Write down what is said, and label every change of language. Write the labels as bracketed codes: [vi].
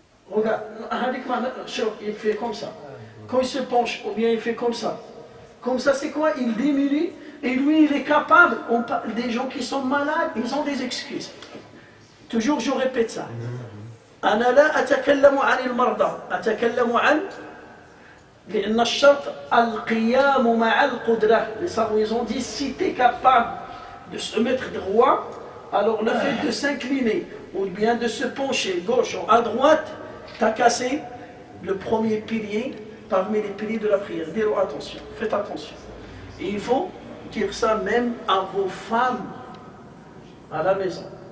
[fr] Regarde, il fait comme ça. Quand il se penche, ou bien il fait comme ça. Comme ça, c'est quoi? Il diminue. Et lui, il est capable. Des gens qui sont malades, ils ont des excuses. Toujours, je répète ça. [ar] أنا لا أتكلم عن المرضى، أتكلم عن لأن الشرط القيام مع القدرة. [fr] Ils ont dit si tu es capable de se mettre droit, alors le fait de s'incliner ou bien de se pencher gauche ou à droite, tu as cassé le premier pilier parmi les piliers de la prière. Dis-leur attention, faites attention. Et il faut dire ça même à vos femmes à la maison.